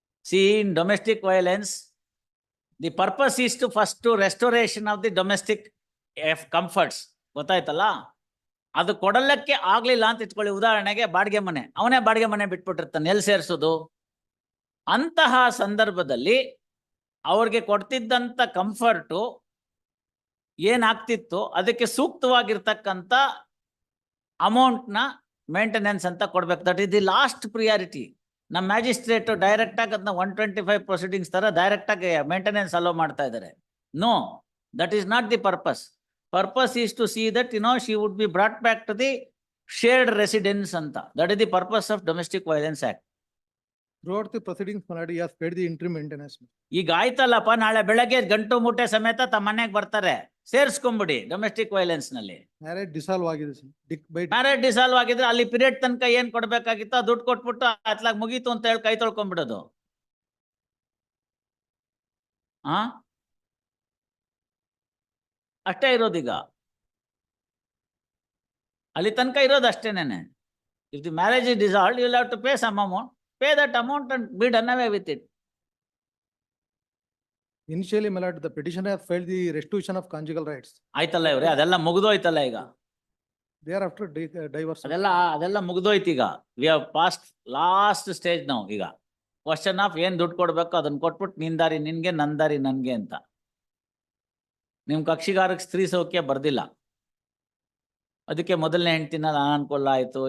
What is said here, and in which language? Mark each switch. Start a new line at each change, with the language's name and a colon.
English: See, in domestic violence, the purpose is to first to restoration of the domestic comforts.
Kannada: ಗೊತ್ತಾಯ್ತಲ್ಲ, ಅದು ಕೊಡಲಕ್ಕೆ ಆಗ್ಲಿಲ್ಲ ಅಂತ ಇಟ್ಕೊಳ್ಳಿ. ಉದಾಹರಣೆಗೆ ಬಾಡಿಗೆ ಮನೆ, ಅವನೇ ಬಾಡಿಗೆ ಮನೆ ಬಿಟ್ಬಿಟ್ಟಿರ್ತಾನೆ, ಎಲ್ಲಿ ಸೇರಿಸೋದು? ಅಂತಹ ಸಂದರ್ಭದಲ್ಲಿ ಅವ್ರಿಗೆ ಕೊಡ್ತಿದ್ದಂಥ ಕಂಫರ್ಟು ಏನಾಗ್ತಿತ್ತು ಅದಕ್ಕೆ ಸೂಕ್ತವಾಗಿರ್ತಕ್ಕಂಥ ಅಮೌಂಟ್ನ ಮೇಂಟೆನೆನ್ಸ್ ಅಂತ ಕೊಡ್ಬೇಕು.
English: That is the last priority.
Kannada: ನಮ್ಮ ಮ್ಯಾಜಿಸ್ಟ್ರೇಟು ಡೈರೆಕ್ಟಾಗಿ ಅದನ್ನ 125 ಪ್ರೊಸೀಡಿಂಗ್ಸ್ ಥರ ಡೈರೆಕ್ಟಾಗಿ ಮೇಂಟೆನೆನ್ಸ್ ಅಲೋ ಮಾಡ್ತಾ ಇದ್ದಾರೆ.
English: No, that is not the purpose. Purpose is to see that she would be brought back to the shared residence ಅಂತ. That is the purpose of domestic violence act. Throughout the proceedings, Maladi has paid the interim maintenance.
Kannada: ಈಗ ಆಯ್ತಲ್ಲಪ್ಪ, ನಾಳೆ ಬೆಳಗ್ಗೆ ಗಂಟು ಮೂಟೆ ಸಮೇತ ತಮ್ಮ ಮನೆಗೆ ಬರ್ತಾರೆ, ಸೇರಿಸ್ಕೊಂಬಿಡಿ ಡೊಮೆಸ್ಟಿಕ್ ವೈಲೆನ್ಸ್ ನಲ್ಲಿ. ಮ್ಯಾರೇಜ್ ಡಿಸಾಲ್ವ್ ಆಗಿದೆ ಸರ್. ಮ್ಯಾರೇಜ್ ಡಿಸಾಲ್ವ್ ಆಗಿದ್ರೆ ಅಲ್ಲಿ ಪೀರಿಯಡ್ ತನಕ ಏನ್ ಕೊಡ್ಬೇಕಾಗಿತ್ತು ದುಡ್ಡು ಕೊಟ್ಬಿಟ್ಟು ಅತ್ಲಾಗ ಮುಗೀತು ಅಂತ ಹೇಳಿ ಕೈ ತೊಳ್ಕೊಂಡ್ಬಿಡೋದು. ಅಷ್ಟೇ ಇರೋದೀಗ, ಅಲ್ಲಿ ತನಕ ಇರೋದು ಅಷ್ಟೇನೇನೆ.
English: If the marriage is dissolved you will have to pay some amount. Pay that amount and be done away with it. Initially, my lord, the petitioner has filed the restitution of conjugal rights.
Kannada: ಆಯ್ತಲ್ಲ ಇವ್ರೆ, ಅದೆಲ್ಲ ಮುಗಿದೋಯ್ತಲ್ಲ ಈಗ.
English: Thereafter, divorce.
Kannada: ಅದೆಲ್ಲ ಮುಗಿದೋಯ್ತು ಈಗ.
English: we have passed last stage
Kannada: ನಾವು. ಈಗ question of ಏನ್ ದುಡ್ಡು ಕೊಡ್ಬೇಕು ಅದನ್ನ ಕೊಟ್ಬಿಟ್ಟು ನಿನ್ ದಾರಿ ನಿನ್ಗೆ, ನನ್ ದಾರಿ ನನ್ಗೆ ಅಂತ. ನಿಮ್ ಕಕ್ಷಿಗಾರಕ್ಕೆ ಸ್ತ್ರೀ ಸೌಖ್ಯ ಬರ್ದಿಲ್ಲ, ಅದಕ್ಕೆ ಮೊದಲನೇ ಹೆಂಡತಿನ ಅನಾನುಕೂಲ ಆಯ್ತು.